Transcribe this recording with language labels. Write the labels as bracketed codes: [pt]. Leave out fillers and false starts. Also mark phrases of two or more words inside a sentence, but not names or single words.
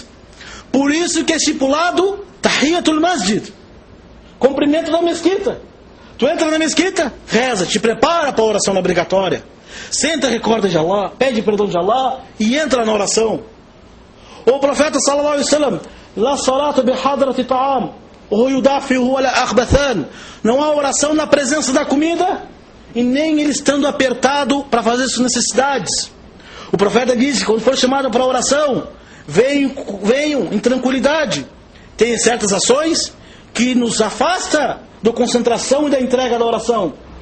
[pt] Por isso que é estipulado [ar] تحية المسجد, [pt] cumprimento da mesquita. Tu entra na mesquita, reza, te prepara para a oração obrigatória. Senta, recorda de Allah, pede perdão de Allah e entra na oração. O profeta [ar] صلى الله عليه وسلم: لا صلاة بحضرة طعام و يدافعه ولا أخبثان. [pt] Não há oração na presença da comida e nem ele estando apertado para fazer suas necessidades. O profeta disse: quando for chamado para a oração, venham em tranquilidade. Tem certas ações que nos afasta da concentração e da entrega da oração.